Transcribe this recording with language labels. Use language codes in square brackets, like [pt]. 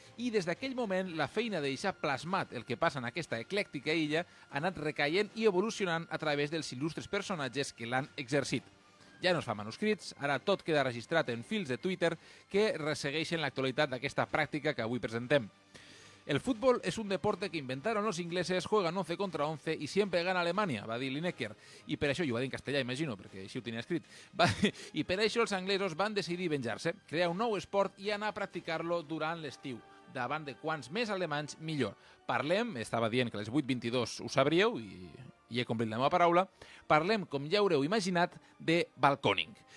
[ca] I des d'aquell moment, la feina de deixar plasmat el que passa en aquesta eclèctica illa ha anat recaient i evolucionant a través dels il·lustres personatges que l'han exercit. Ja no es fa manuscrits, ara tot queda registrat en fils de Twitter que ressegueixen l'actualitat d'aquesta pràctica que avui presentem. [es] El fútbol es un deporte que inventaron los ingleses, juegan 11 contra 11 y siempre gana Alemania, [ca] va dir [es] Lineker. [ca] I per això, jo ho va dir en castellà, imagino, perquè així ho tenia escrit. I per això els anglesos van decidir venjar-se, crear un nou esport i anar a practicar-lo durant l'estiu. Davant de quants més alemanys, millor. Parlem, estava dient que a les 8:22 ho sabríeu, i he complit la meva paraula, parlem, com ja haureu imaginat, de balconing.